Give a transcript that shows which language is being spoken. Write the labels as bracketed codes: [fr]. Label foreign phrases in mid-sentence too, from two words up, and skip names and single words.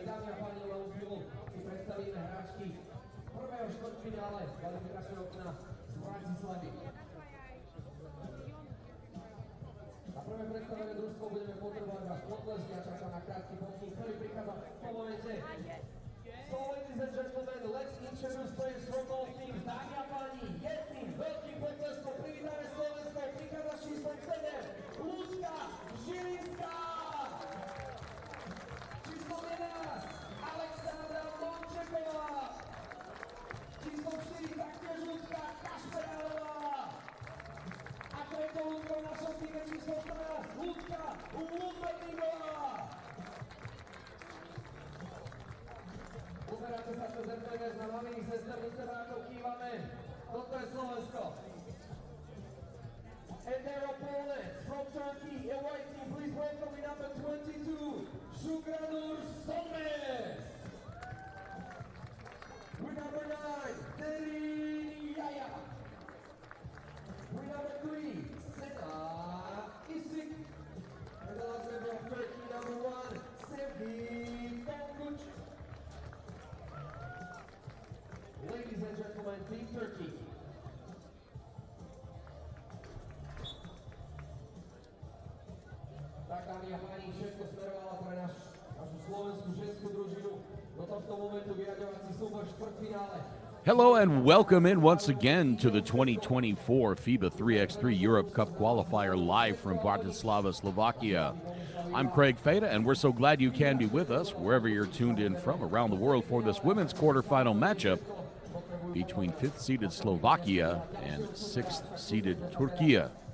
[sk] Dámy a páni, o chvíľu si predstavíme hráčky prvého štvrťfinále kvalifikačného okna z Bratislavy. Na prvé predstavené družstvo budeme potrebovať váš potlesk, ja čakám na krátky pokyn, ktorý prichádza po momente. [en] So, ladies and gentlemen, let's introduce players from both teams. [sk] Dámy a páni, jedným veľkým potleskom privítame Slovensko, prichádza číslom 7, Lucka Žilinská. Číslom 11, Alexandra Mončeková. Číslom 4, taktiež Lucka Kašperálová. A tretou Luckou v našom týme číslom 14, Lucka Lumberningová. Pozeráte sa cez RTVS na maminých sesternice brákov, kývame. Toto je Slovensko. [en] And their opponents from Turkey, a white team, please welcome with number 22, Shukranur Solmes. With number 9, Derin Yaya. With number 3, Sena Isik. And the last member of Turkey, number 1, Sevgi Tonguç. Ladies and gentlemen, Team Turkey. [sk] Tak, dámy a páni, všetko smerovalo pre našu slovenskú ženskú družinu do tohto momentu vyraďovací súboj v štvrťfinále. [en] Hello and welcome in once again to the 2024 FIBA 3x3 Europe Cup Qualifier live from Bratislava, Slovakia. I'm Craig Feda, and we're so glad you can be with us wherever you're tuned in from around the world for this women's quarterfinal matchup between 5th-seeded Slovakia and 6th-seeded Türkiye.